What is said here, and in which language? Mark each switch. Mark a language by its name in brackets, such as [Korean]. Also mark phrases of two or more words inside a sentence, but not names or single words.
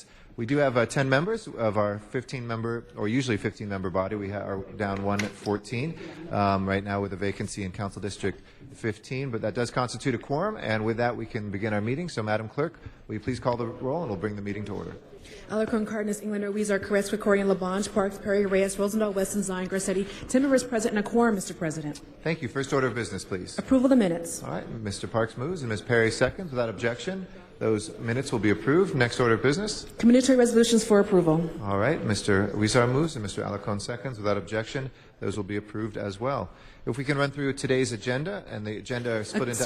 [English] We do have 10 members of our 15-member, or usually 15-member body. We are down 1 at 14 right now with a vacancy in Council District 15, but that does constitute a quorum, and with that we can begin our meeting. So, Madam Clerk, will you please call the roll, and we'll bring the meeting to order. Alarcon, Cardenas, Englander, Huizar, Carrasco, Corian, Labange, Parks, Perry, Reyes, Rosendahl, Weston, Zine, Garcetti. 10 members present and a quorum, Mr. President. Thank you. First order of business, please. Approval of the minutes. All right. Mr. Parks moves and Ms. Perry seconds. Without objection, Those minutes will be approved. Next order of business. Community resolutions for approval. All right, Mr. Huizar moves and Mr. Alarcon seconds. Without objection, those will be approved as well. If we can run through today's agenda, and the agenda is split into...